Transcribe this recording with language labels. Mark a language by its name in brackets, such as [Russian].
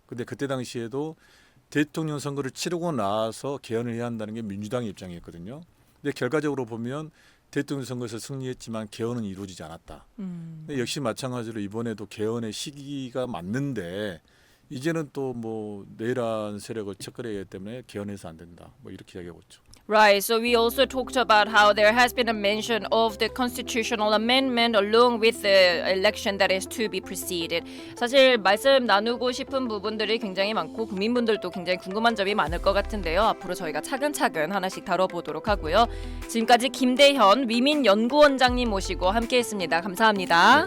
[Korean] 근데 그때 당시에도 대통령 선거를 치르고 나서 개헌을 해야 한다는 게 민주당의 입장이었거든요. 근데 결과적으로 보면 대통령 선거에서 승리했지만 개헌은 이루어지지 않았다. 근데 역시 마찬가지로 이번에도 개헌의 시기가 맞는데 이제는 또 뭐 내란 세력을 척결해야 하기 때문에 개헌해서 안 된다. 뭐 이렇게 이야기하고 있죠. [English] Right, so we also talked about how there has been a mention of the constitutional amendment along with the election that is to be preceded. [Korean] 사실 말씀 나누고 싶은 부분들이 굉장히 많고 국민분들도 굉장히 궁금한 점이 많을 것 같은데요. 앞으로 저희가 차근차근 하나씩 다뤄보도록 하고요. 지금까지 김대현 위민연구원장님 모시고 함께했습니다. 감사합니다.